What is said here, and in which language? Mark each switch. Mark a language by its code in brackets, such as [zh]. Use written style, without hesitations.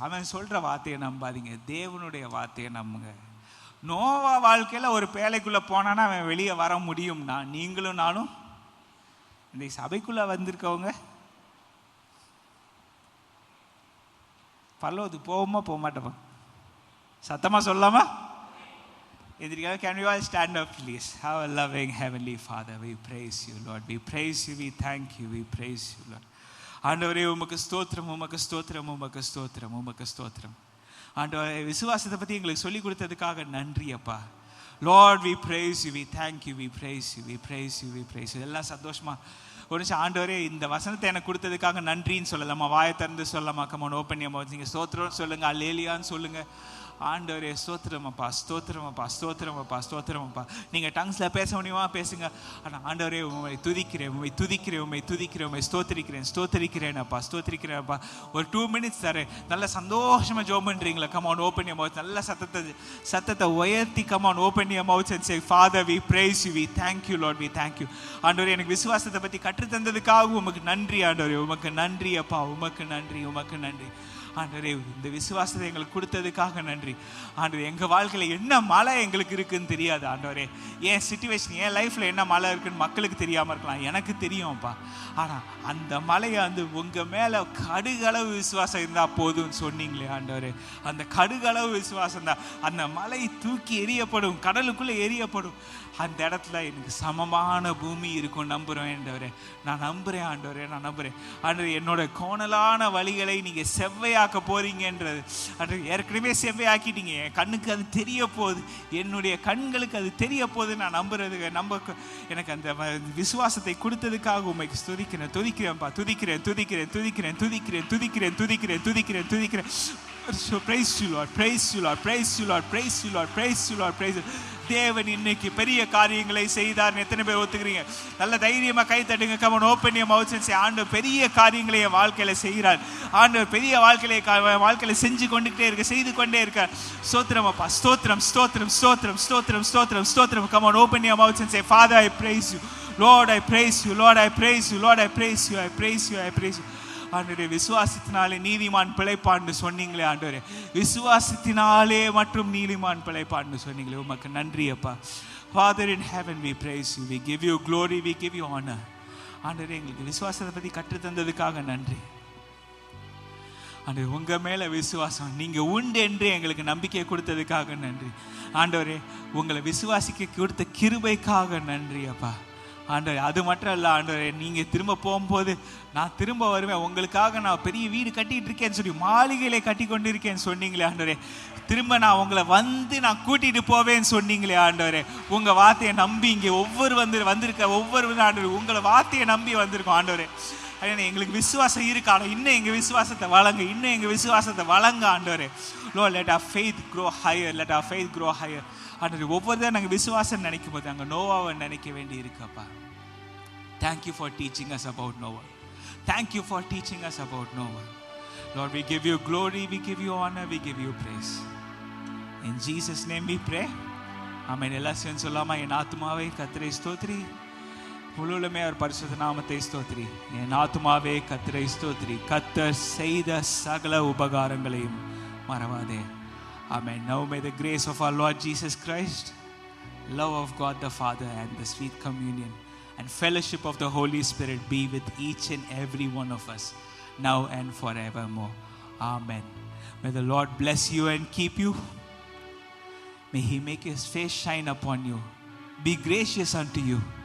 [ta] அவன் சொல்ற வார்த்தையை நம்பாதீங்க, தேவனுடைய வார்த்தையை நம்புங்க. நோவா வாழ்க்கையில் ஒரு பேழைக்குள்ளே போனான்னா அவன் வெளியே வர முடியும்னா, நீங்களும் நானும் இந்த சபைக்குள்ளே வந்திருக்கவங்க பரலோகத்துக்கு போவோமா போக மாட்டோமா? சத்தமாக சொல்லாமா? [en] எதிர்க்காக can we all stand up please? Our loving heavenly Father, we praise you Lord, we praise you, we thank you, we praise you Lord. [ta] ஆண்டவரே உமக்கு ஸ்தோத்திரம், உமக்கு ஸ்தோத்திரம், உமக்கு ஸ்தோத்திரம், உமக்கு ஸ்தோத்திரம். ஆண்டவரே விசுவாசத்தை பற்றி எங்களுக்கு சொல்லி கொடுத்ததுக்காக நன்றி அப்பா. [en] Lord, we praise you, we thank you, we praise you, we praise you, we praise you. [ta] எல்லாம் சந்தோஷமா ஒரு நிமிஷம் ஆண்டவரே இந்த வசனத்தை எனக்கு கொடுத்ததுக்காக நன்றின்னு சொல்லலாமா? வாயை திறந்து சொல்லலாமா? [en] Come on open your mouth. [ta] நீங்கள் ஸ்தோத்திரம் சொல்லுங்க, அல்லேலியான்னு சொல்லுங்க. ஆண்டவரே ஸ்தோத்திரமப்பா, ஸ்தோத்திரமப்பா, ஸ்தோத்திரமப்பா, ஸ்தோத்திரமப்பா. நீங்கள் டங்ஸில் பேச முடியுமா? பேசுங்க. ஆனால் ஆண்டவரே உண்மை துதிக்கிறேன், உண்மை துதிக்கிறேன், உண்மை துதிக்கிறேன், உண்மை ஸ்தோத்திரிக்கிறேன், ஸ்தோத்திரிக்கிறேனப்பா, ஸ்தோத்திரிக்கிறேன்ப்பா. ஒரு [en] 2 minutes [ta] தரேன். நல்ல சந்தோஷமாக ஜோம் பண்ணுறீங்களா? [en] Come on open your mouth. [ta] நல்ல சத்தத்தை உயர்த்தி [en] Come on open your mouth and say, Father, we praise you, we thank you, Lord, we thank you. [ta] ஆண்டவரே எனக்கு விசுவாசத்தை பற்றி கற்றுத்தந்ததுக்காக உமக்கு நன்றி ஆண்டவரே, உமக்கு நன்றி அப்பா, உமக்கு நன்றி, உமக்கு நன்றி ஆண்டவரே. இந்த விசுவாசத்தை எங்களுக்கு கொடுத்ததுக்காக நன்றி ஆண்டவரே. எங்கள் வாழ்க்கையில் என்ன மழை எங்களுக்கு இருக்குன்னு தெரியாது ஆண்டவரே. என் சிச்சுவேஷன், என் லைஃப்பில் என்ன மழை இருக்குன்னு மக்களுக்கு தெரியாமல் இருக்கலாம், எனக்கு தெரியும்ப்பா. ஆனால் அந்த மழையை வந்து உங்கள் மேலே கடுகளவு விசுவாசம் இருந்தால் போதும்னு சொன்னீங்களே ஆண்டவரே. அந்த கடுகளவு விசுவாசம் தான் அந்த மலை தூக்கி எரியப்படும், கடலுக்குள்ளே எரியப்படும். அந்த இடத்துல எனக்கு சமமான பூமி இருக்கும் நம்புகிறேன் ஆண்டவரே. நான் நம்புகிறேன் ஆண்டவரே, நான் நம்புகிறேன் ஆண்டவரே. என்னோட கோணலான வழிகளை நீங்கள் செவ்வையாக்க போறீங்கன்றது ஆண்டவரே. ஏற்கனவே செவ்வையாக்கிட்டீங்க, என் கண்ணுக்கு அது தெரிய போகுது, என்னுடைய கண்களுக்கு அது தெரிய போகுது. நான் நம்புறதுக்கு எனக்கு அந்த விசுவாசத்தை கொடுத்ததுக்காக உண்மைக்கு துதிக்கிறேன், துதிக்கிறேன்ப்பா, துதிக்கிறேன், துதிக்கிறேன், துதிக்கிறேன், துதிக்கிறேன், துதிக்கிறேன், துதிக்கிறேன், துதிக்கிறேன், துதிக்கிறேன். [en] So praise you Lord, praise you Lord, praise you Lord, praise you Lord, praise you Lord, praise you. [ta] தேவன் இன்னைக்கு பெரிய காரியங்களை செய்தார். எத்தனை பேர் ஒத்துக்கிறீங்க? நல்ல தைரியமா கை தட்டுங்க. [en] Come on, open your mouth and say, [ta] ஆண்டவர் பெரிய காரியங்களை என் வாழ்க்கையில செய்கிறார். ஆண்டவர் பெரிய வாழ்க்கையில செஞ்சு கொண்டுட்டே இருக்க, செய்து கொண்டே இருக்கார். ஸ்தோத்திரம் அப்பா, ஸ்தோத்திரம், ஸ்தோத்திரம், ஸ்தோத்திரம், ஸ்தோத்திரம், ஸ்தோத்திரம், ஸ்தோத்திரம். [en] Come on, open your mouth and say, Father, I praise you, Lord, I praise you, Lord, I praise you, Lord, I praise you, I praise you, I praise you. [ta] ஆண்டவரே, விசுவாசத்தினாலே நீதிமான் பிழைப்பான்னு சொன்னீங்களே ஆண்டவரே. விசுவாசத்தினாலே மற்றும் நீதிமான் பிழைப்பான்னு சொன்னீங்களே, உமக்கு நன்றி அப்பா. [en] Father in heaven, we praise you, we give you glory, we give you honor. [ta] ஆண்டவரே, எங்களுக்கு விசுவாசத்தை பற்றி கற்றுத்தந்ததுக்காக நன்றி ஆண்டவரே. உங்க மேல விசுவாசம், நீங்க உண்டு என்று எங்களுக்கு நம்பிக்கை கொடுத்ததுக்காக நன்றி ஆண்டவரே. உங்களை விசுவாசிக்க கொடுத்த கிருபைக்காக நன்றி அப்பா ஆண்டவரே. அது மட்டும் இல்லை ஆண்டவரே, நீங்கள் திரும்ப போகும்போது நான் திரும்ப வருவேன், உங்களுக்காக நான் பெரிய வீடு கட்டிகிட்டு இருக்கேன்னு சொல்லி மாளிகையிலே கட்டி கொண்டு இருக்கேன்னு சொன்னீங்களே ஆண்டவரே. திரும்ப நான் உங்களை நான் கூட்டிகிட்டு போவேன்னு சொன்னீங்களே ஆண்டவரே. உங்கள் வார்த்தையை நம்பி இங்கே வந்திருக்க ஒவ்வொரு ஆண்டவரே, உங்களை வார்த்தையை நம்பி வந்திருக்கோம் ஆண்டவரே. எங்களுக்கு விசுவாசம் இருக்கு, ஆனால் இன்னும் எங்கள் விசுவாசத்தை வழங்க, இன்னும் எங்கள் விசுவாசத்தை வழங்க ஆண்டவரே. [en] Lord, let our faith grow higher, let our faith grow higher ஆண்டவரே. [ta] ஒவ்வொருதான் நாங்கள் விசுவாசம் நினைக்கும் போது அங்கே நோவாவை நினைக்க வேண்டி இருக்குப்பா. [en] Thank you for teaching us about Noah. Thank you for teaching us about Noah. Lord, we give you glory, we give you honor, we give you praise. In Jesus' name we pray. Amen. [ta] எல்லாம் சேர்ந்து சொல்லாமா? என் ஆத்துமாவே கர்த்தரை ஸ்தோத்திரி, முழுவதுமே அவர் பரிசுத்த நாமத்தை ஸ்தோத்திரி. என் ஆத்துமாவே கர்த்தரை ஸ்தோத்திரி, கர்த்தர் செய்த சகல உபகாரங்களையும் மறவாதே. [en] Amen. Now may the grace of our Lord Jesus Christ, love of God the Father, and the sweet communion and fellowship of the Holy Spirit be with each and every one of us now and forevermore. Amen. May the Lord bless you and keep you. May He make His face shine upon you, be gracious unto you.